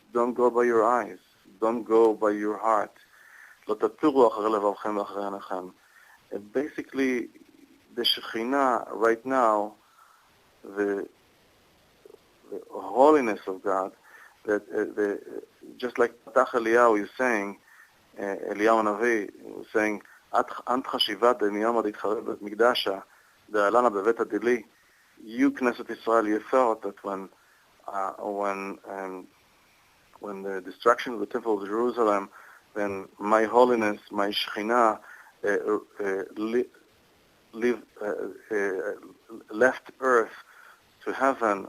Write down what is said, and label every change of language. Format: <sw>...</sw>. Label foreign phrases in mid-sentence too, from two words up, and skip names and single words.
<en>Don't go by your eyes. Don't go by your heart. Basically, the Shekhinah right now, the holiness of God, that just like Patach Eliyahu is saying, Eliyahu Navi was saying,</en> <arc>Ant chashivat miyom ad yitcharev bet mikdasha de'alana bevet adili.</arc> <en>You, Knesset Israel, you thought that when the destruction of the Temple of Jerusalem, then my holiness, my Shekhinah, left earth to heaven.</en>